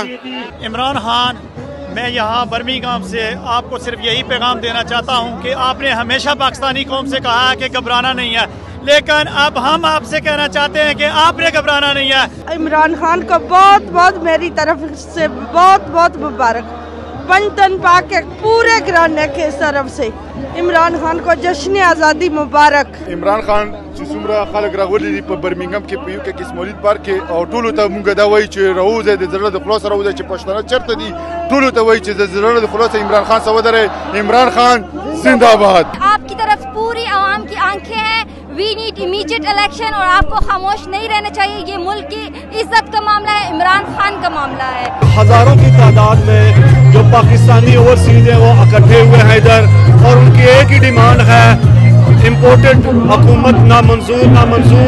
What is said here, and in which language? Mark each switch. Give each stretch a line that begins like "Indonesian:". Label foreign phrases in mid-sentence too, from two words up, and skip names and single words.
Urdu: عمران خان، میں یہاں برمنگھم سے آپ کو صرف یہی پیغام دینا چاہتا ہوں کہ آپ نے ہمیشہ پاکستانی قوم سے کہا ہے کہ گھبرانا نہیں ہے، لیکن اب ہم آپ سے کہنا چاہتے ہیں کہ آپ نے گھبرانا نہیں ہے. عمران خان کو بہت بہت میری طرف سے بہت بہت مبارک، پنجتن پاک کے پورے گھرانے کے طرف سے عمران خان کو جشن آزادی مبارک.
Pashto: इमरान खान چې څومره خلک راغلي دي په برمنګم کې په یو کې اسماعیل پارک کې او ټولو ته مونږ دا وایي چې راوځي د زړه د خلاص راوځي چې پښتانه چرته دي، ټولو ته وایي چې د زړه د خلاص عمران خان سوا درې،
Urdu: عمران خان زندہ باد۔ آپ کی طرف پوری عوام کی آنکھیں ہیں،
English: we need immediate election
Urdu: اور آپ کو خاموش نہیں رہنا چاہیے۔ یہ ملک کی عزت کا معاملہ ہے، عمران خان کا معاملہ ہے۔ ہزاروں کی تعداد میں جو پاکستانی اوورسیز ہیں وہ اکٹھے ہوئے ہیں ادھر اور ان کی ایک ہی ڈیمانڈ ہے امپورٹنٹ حکومت نامنظور نامنظور۔